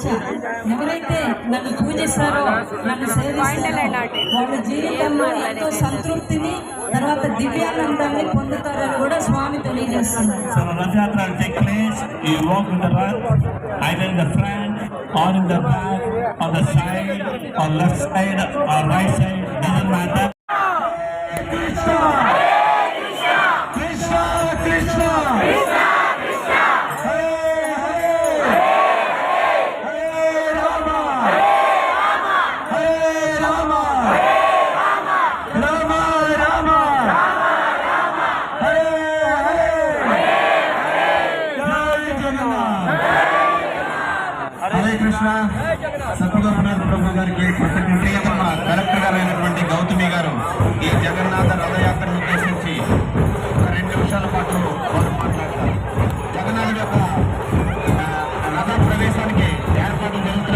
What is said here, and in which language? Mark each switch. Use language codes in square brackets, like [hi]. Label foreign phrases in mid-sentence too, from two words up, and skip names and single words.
[te] ఎవరైతే నన్ను పూజిస్తారో, నన్ను సేవిస్తారో వాళ్ళ జీవితంలో ఎంతో సంతృప్తిని, తర్వాత దివ్యానందాన్ని పొందుతారని కూడా స్వామి తెలియజేస్తున్నారు. [en] Either in the front or in the back or the side or left side or right side, doesn't matter. [sa] कृष्ण, कृष्ण, कृष्ण, कृष्ण, कृष्ण, हरे हरे, हरे राम, हरे राम, राम राम, हरे हरे, जय जगन्नाथ. హరే కృష్ణ. [te] సత్యగోపనాథ్ ప్రభు గారికి కృతజ్ఞతమ్మ. కలెక్టర్ గారు అయినటువంటి గౌతమి గారు ఈ జగన్నాథ రథయాత్రను ఉద్దేశించి 2 నిమిషాల పాటు వారు మాట్లాడతారు. జగన్నాథుడి యొక్క రథ ప్రవేశానికి ఏర్పాట్లు జరుగుతున్నాయి.